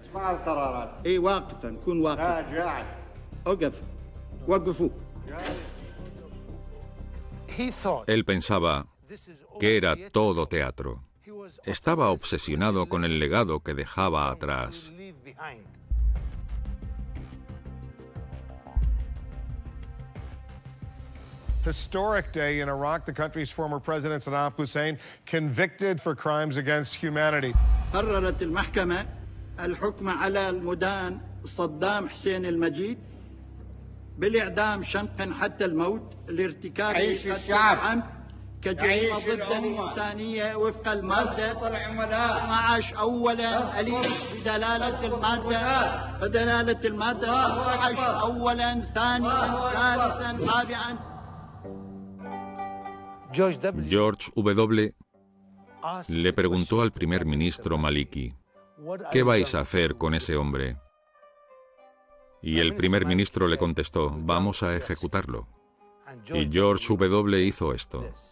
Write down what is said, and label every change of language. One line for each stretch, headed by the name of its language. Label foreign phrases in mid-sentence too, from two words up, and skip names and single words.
Spanish: Él pensaba que era todo teatro. Estaba obsesionado con el legado que dejaba atrás.
English: Historic day in Iraq. The country's former president Saddam Hussein convicted for crimes against humanity.
Arabic: قررت المحكمة الحكم على المدان صدام حسين المجيد بالإعدام شنقا حتى الموت لارتكاب قتل عمد كجريمة ضد الإنسانية وفق المادة 12 أولا أليف بدلالة المادة 12 أولا ثانيا ثالثا رابعا.
Spanish: George W. le preguntó al primer ministro Maliki: ¿qué vais a hacer con ese hombre? Y el primer ministro le contestó: vamos a ejecutarlo. Y George W. hizo esto.